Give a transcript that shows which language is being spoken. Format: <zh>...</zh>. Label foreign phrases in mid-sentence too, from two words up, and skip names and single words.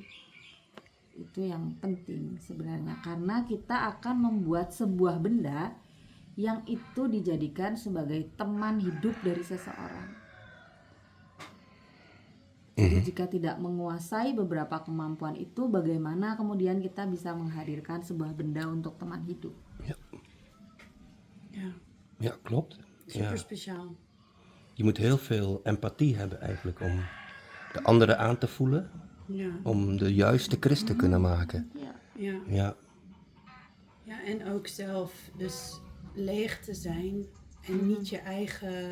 <id>Itu yang penting sebenarnya, karena kita akan membuat sebuah benda yang itu dijadikan sebagai teman hidup dari seseorang. Jadi jika tidak menguasai beberapa kemampuan itu, bagaimana kemudian kita bisa menghadirkan sebuah benda untuk teman hidup?</id> <nl>Ja, Ja, klopt. Ja. super speciaal. Je moet heel veel empathie hebben eigenlijk om de anderen aan te voelen, Ja, om de juiste Chris te kunnen maken. Ja. ja. Ja, Ja, en ook zelf dus leeg te zijn en niet je eigen</nl>